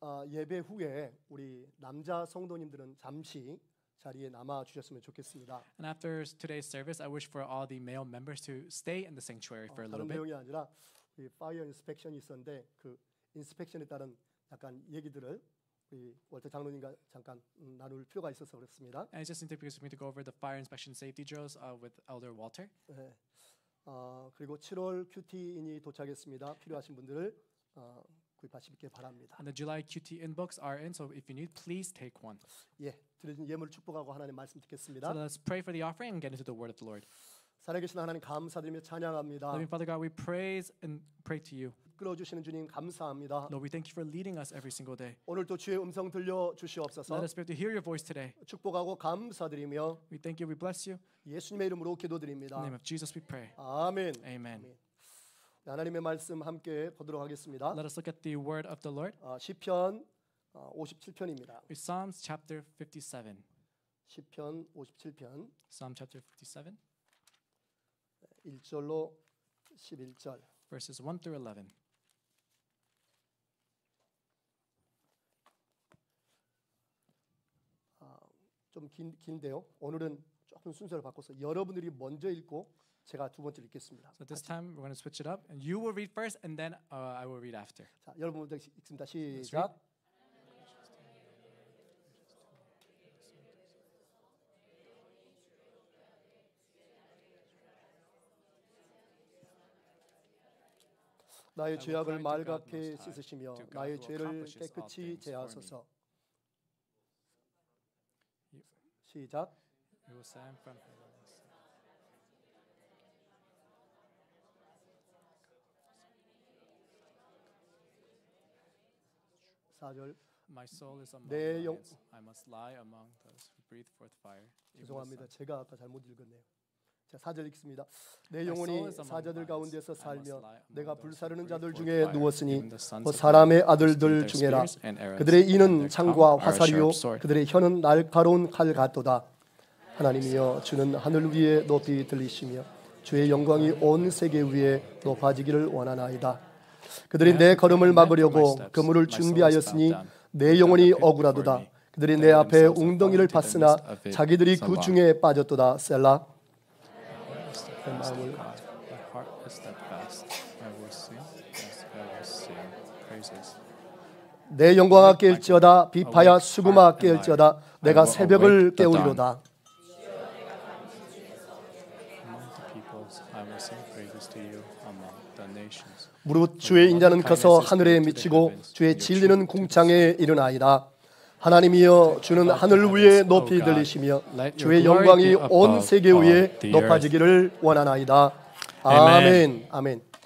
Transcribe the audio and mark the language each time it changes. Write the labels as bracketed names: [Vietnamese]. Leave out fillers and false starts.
[Korean] 예배 후에 우리 남자 성도님들은 잠시 자리에 남아 주셨으면 좋겠습니다. [English] And after today's service, I wish for all the male members to stay in the sanctuary for a little [Korean] 다른 [English] bit. [Korean] 내용이 아니라 우리 파이어 인스펙션이 있었는데 그 인스펙션에 따른 약간 얘기들을 우리 월터 장로님과 잠깐 나눌 필요가 있어서 그렇습니다. [English] And it's just because we need to go over the fire inspection safety drills with Elder Walter. [Korean] 네. 그리고 7월 큐티인이 도착했습니다. 필요하신 분들을 구입하시길 바랍니다. [English] And the July QT in books are in, so if you need, please take one. [Korean] 예, 드려진 예물 축복하고 하나님 말씀 듣겠습니다. [English] So let's pray for the offering and get into the word of the Lord. [Korean] 살아계신 하나님 감사드리며 찬양합니다. [English] Loving Father God, we praise and pray to you. [Korean] 끌어주시는 주님 감사합니다. [English] Lord, we thank you for leading us every single day. [Korean] 오늘도 주의 음성 들려 주시옵소서. [English] Let us be able to hear your voice today. [Korean] 축복하고 감사드리며 [English] We thank you, we bless you. [Korean] 예수님의 이름으로 [English] In [Korean] 기도드립니다. [English] the name of Jesus, we pray. [Korean] 아멘. [English] Amen. [Korean] 하나님의 말씀 함께 보도록 하겠습니다. [English] Let us look at the word of the Lord. [Korean] 시편 57편입니다. [English] Psalms chapter 57. [Korean] 시편 57편 [English] Psalm chapter 57, [Korean] 1절로 11절. [English] verses 1 through 11. [Korean] 좀 긴데요. 오늘은 조금 순서를 바꿔서 여러분들이 먼저 읽고 제가 두 번째로 읽겠습니다. [English] So this time we're going to switch it up, and you will read first, and then I will read after. [Korean] 자, 여러분 먼저 읽습니다. 시작. 나의 죄악을 말갛게 씻으시며 나의 죄를 깨끗이 제하소서. 시작. [English] You will stand from [Korean] 4절. [English] My soul is among [Korean] 내 영- [English] lions. I must lie among those who breathe forth fire. Even the [Korean] 죄송합니다. [English] sun. [Korean] 제가 아까 잘못 읽었네요. 자, 4절 읽습니다. 내 영혼이 사자들 가운데서 살며 내가 불사르는 자들 중에 누웠으니 곧 사람의 아들들 중에라. 그들의 이는 창과 화살이요 그들의 혀는 날카로운 칼 같도다. 하나님이여 주는 하늘 위에 높이 들리시며 주의 영광이 온 세계 위에 높아지기를 원하나이다. 그들이 내 걸음을 막으려고 그물을 준비하였으니 내 영혼이 억울하도다. 그들이 내 앞에 웅덩이를 팠으나 자기들이 그 중에 빠졌도다. 셀라. 내 마음을 [English] My heart is steadfast. I will sing. Yes, I will sing praises. [Korean] 내 영광아 깨울지어다. 비파야 수금아 깨울지어다. 내가 새벽을 깨우리로다. [English] peoples. I will sing praises to you among the nations. [Korean] 무릇 주의 인자는 커서 하늘에 미치고 주의 진리는 궁창에 이르나이다. 하나님이여 주는 하늘 위에 높이 들리시며 주의 영광이 온 세계 위에 높아지기를 원하나이다. 아멘. 아멘.